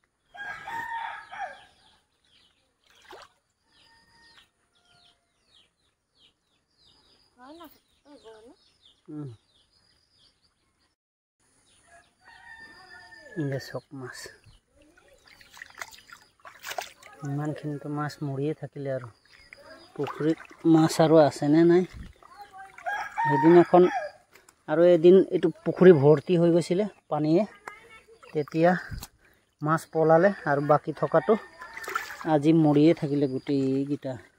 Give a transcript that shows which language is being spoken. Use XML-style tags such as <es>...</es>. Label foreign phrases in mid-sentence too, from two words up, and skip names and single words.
<as>এই চক মাছ ইমানখিনি তো মাছ মৰিয়ে থাকিলে। আৰু পুখুৰীত মাছ আৰু আছে নে নাই। এদিনাখন আৰু এদিন এইটো পুখুৰী ভৰ্তি হৈ গৈছিলে পানীয়ে, তেতিয়া মাছ পলালে আৰু বাকি থকাটো আজি মৰিয়ে থাকিলে গোটেই গিটা।</as>